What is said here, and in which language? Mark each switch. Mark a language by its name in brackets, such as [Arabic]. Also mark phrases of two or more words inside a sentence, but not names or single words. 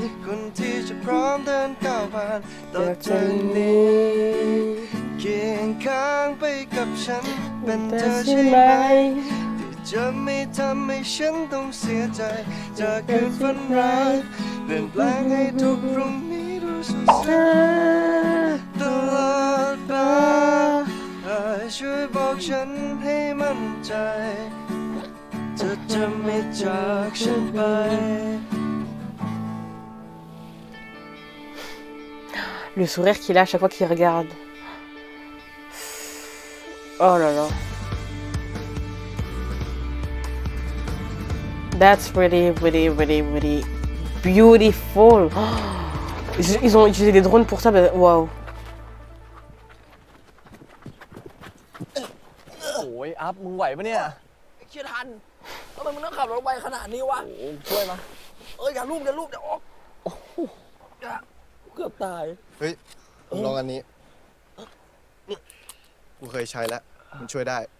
[Thai] คนที่จะพร้อมเดินก้าวผ่านต่อจากนี้เคียงข้างไปกับฉันเป็นเธอใช่ไหมที่จะไม่ทำให้ฉันต้องเสียใจจากคืนฝันร้ายเปลี่ยนแปลงให้ทุกพรุ่งนี้ดูสดใสตลอดไปช่วยบอกฉันให้มั่นใจจะไม่จากฉันไป [French] Le sourire qu'il a à chaque fois qu'il regarde. Oh là là. [English] That's really, really, really, really beautiful. [French] Ils ont utilisé des drones pour ça. Waouh. [Thai] โอ้ยอัพมึงไหวปะเนี่ยเชี่ยทันทำไมมึงต้องขับรถไวขนาดนี้วะโอ้ช่วยมาอย่าลูบเดี๋ยวออกเกือบตาย เฮ้ยลองอันนี้ กูเคยใช้แล้ว มันช่วยได้